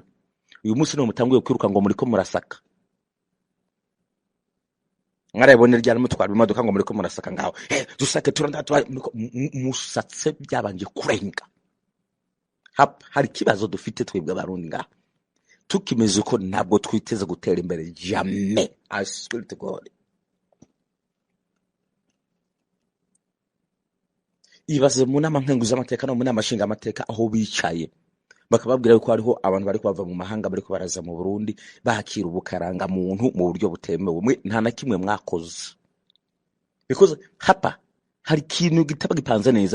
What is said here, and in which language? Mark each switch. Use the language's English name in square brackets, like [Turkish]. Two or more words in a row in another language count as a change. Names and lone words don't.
[Rundi] Uyu munsi no mutanguye kwiruka ngo muriko murasaka, mwarabone ryari mutwara imodoka ngo muriko murasaka ngaho dusake turanda musatse byabanje kurenga. Hari kibazo dufite twebwe abarundi ngaho, tukimeze uko ntabwo twiteze gutera imbere jamais. [English] I swear to God. [Rundi] Ibaze mu nama nkenguza amateka no mu nama nshinga amateka aho bicaye bakababwira yuko hariho abantu bari bava mu mahanga bariko baraza mu Burundi bakira ubukaranga muntu mu buryo butemewe. Mwe nta na kimwe mwakoze, because hapa hari ikintu gitaba gipanze neza.